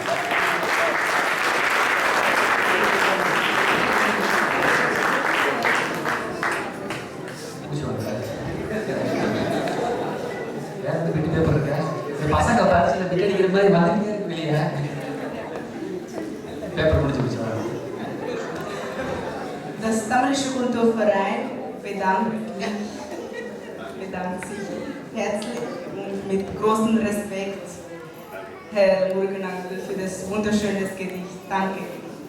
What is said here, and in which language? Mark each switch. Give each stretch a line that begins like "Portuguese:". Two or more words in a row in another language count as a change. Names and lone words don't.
Tamil: பசங்க பரிசுல பிட் அடிக்கிற மாதிரி வந்துட்டே இருக்கு வெளியே. பேப்பர் முடிச்சு வச்சு.
German: Das Tamilische Kulturverein bedankt sich herzlich und mit großem Respekt, Herr Muruganangel, für das wunderschöne Gedicht. Danke.